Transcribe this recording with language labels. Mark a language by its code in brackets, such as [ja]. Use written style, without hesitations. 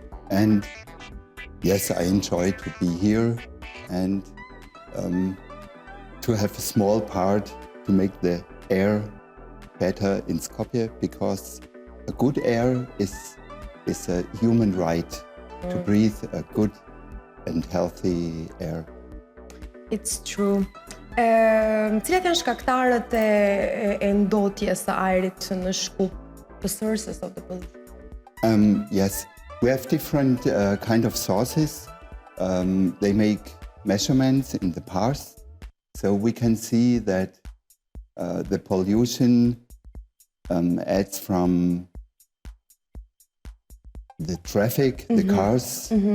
[en] And yes, I enjoy to be here and to have a small part to make the air better in Skopje, because a good air is a human right to breathe a good and healthy air. It's true. [sq] Cilat janë shkaktarët e ndotjes së ajrit në Shkup, [en] the sources of the pollution? Yes, we have different kind of sources. They make measurements in the past, so we can see that the pollution adds from the traffic, the cars.